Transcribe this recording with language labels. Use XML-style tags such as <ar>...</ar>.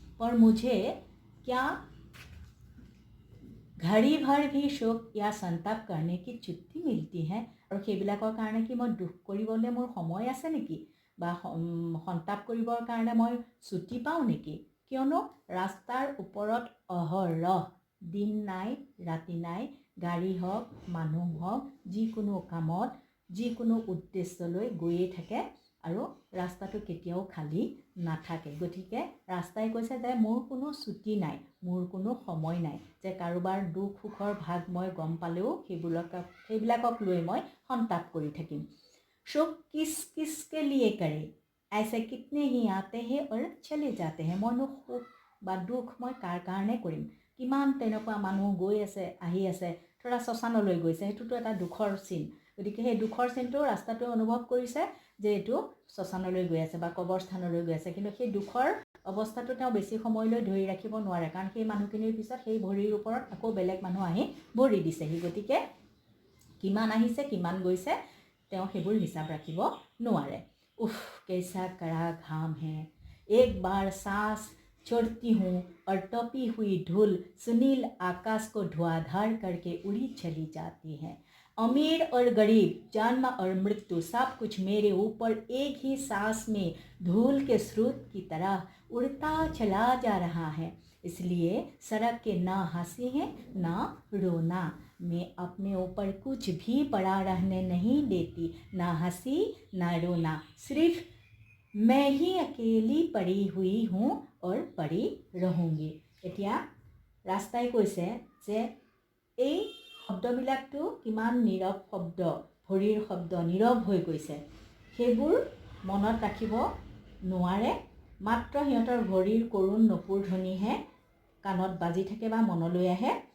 <hi>पर मुझे क्या घड़ी भर भी शोक या संताप करने की छुट्टी मिलती है।</hi> <as>আৰু সেইবিলাকৰ কাৰণে কি মই দুখ কৰিবলৈ মোৰ সময় আছে নেকি, বা সন্তাপ কৰিবৰ কাৰণে মই ছুটি পাওঁ নেকি? কিয়নো ৰাস্তাৰ ওপৰত অহৰহ দিন নাই ৰাতি নাই, গাড়ী হওক মানুহ হওক যিকোনো কামত যিকোনো উদ্দেশ্যলৈ গৈয়ে থাকে আৰু ৰাস্তাটো কেতিয়াও খালী নাথাকে। গতিকে ৰাস্তাই কৈছে যে মোৰ কোনো ছুটি নাই, মোৰ কোনো সময় নাই, যে কাৰোবাৰ দুখ সুখৰ ভাগ মই গম পালেও সেইবিলাকক লৈ মই সন্তাপ কৰি থাকিম।</as> <hi>शोक किस किस के लिए करे, ऐसे कितने ही आते हैं और चले जाते हैं।</hi> <as>মইনো সুখ বা দুখ মই কাৰ কাৰণে কৰিম? কিমান তেনেকুৱা মানুহ গৈ আছে আহি আছে, ধৰা শ্মশানলৈ গৈছে, সেইটোতো এটা দুখৰ চিন। গতিকে সেই দুখৰ চিনটো ৰাস্তাটোৱে অনুভৱ কৰিছে যে এইটো শ্মশানলৈ গৈ আছে বা কবৰস্থানলৈ গৈ আছে, কিন্তু সেই দুখৰ অৱস্থাটো তেওঁ বেছি সময়লৈ ধৰি ৰাখিব নোৱাৰে, কাৰণ সেই মানুহখিনিৰ পিছত সেই ভৰিৰ ওপৰত আকৌ বেলেগ মানুহ আহি ভৰি দিছেহি। গতিকে কিমান আহিছে কিমান গৈছে তেওঁ সেইবোৰ হিচাপ ৰাখিব নোৱাৰে।</as> <hi>উফ कैसा कड़ा घाम है, एक बार सांस छोड़ती हूँ और टपी हुई धूल सुनील आकाश को धुआंधार करके उड़ी चली जाती है। अमीर और गरीब, जन्म और मृत्यु, सब कुछ मेरे ऊपर एक ही सांस में धूल के स्रोत की तरह उड़ता चला जा रहा है। इसलिए सड़क के ना हंसी है ना रोना, मैं अपने ऊपर कुछ भी पड़ा रहने नहीं देती, ना हंसी ना रोना, सिर्फ मैं ही अकेली पड़ी हुई हूँ और पड़ी रहूँगी।</hi> <as>এতিয়া ৰাস্তাই কৈছে যে এই শব্দবিলাকটো কিমান নীৰৱ শব্দ, ভৰিৰ শব্দ নীৰৱ হৈ গৈছে, সেইবোৰ মনত ৰাখিব নোৱাৰে, মাত্ৰ সিহঁতৰ ভৰিৰ কৰুণ নপুৰ ধ্বনিহে কাণত বাজি থাকে বা মনলৈ আহে।</as>